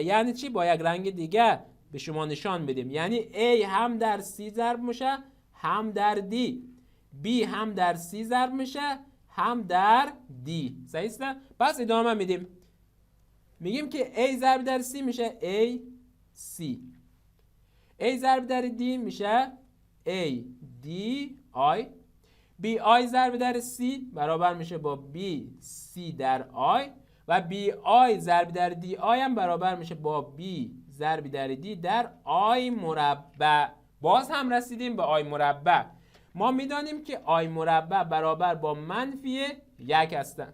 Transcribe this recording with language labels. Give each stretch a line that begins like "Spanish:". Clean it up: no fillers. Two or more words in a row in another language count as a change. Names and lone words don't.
Persian: یعنی چی؟ با یک رنگ دیگه به شما نشان بدیم. یعنی a هم در c ضرب میشه هم در d، b هم در c ضرب میشه هم در d. صحیح است؟ پس ادامه میدیم. میگیم که a ضرب در c میشه a c، a ضرب در d میشه a d i، b i ضرب در c برابر میشه با b c در i و b i ضرب در d i هم برابر میشه با b ضرب در d در i مربع. باز هم رسیدیم به i مربع. ما میدانیم که i مربع برابر با منفی 1 هستن.